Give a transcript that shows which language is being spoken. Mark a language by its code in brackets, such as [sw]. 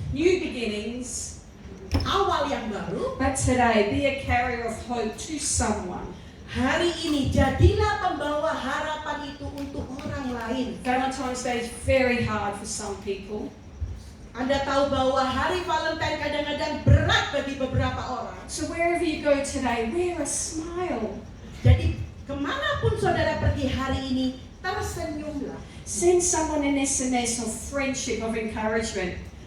[en] New beginnings, [id] awal yang baru. [en] but today be a carrier of hope to someone. [id] Hari ini jadilah pembawa harapan itu untuk orang lain. [en] Valentine's Day is very hard for some people. [id] Anda tahu bahwa hari Valentine kadang-kadang berat bagi beberapa orang. [en] So wherever you go today, wear a smile. [id] Jadi kemanapun saudara pergi hari ini, tersenyumlah. [en] Send someone an SMS of friendship, of encouragement.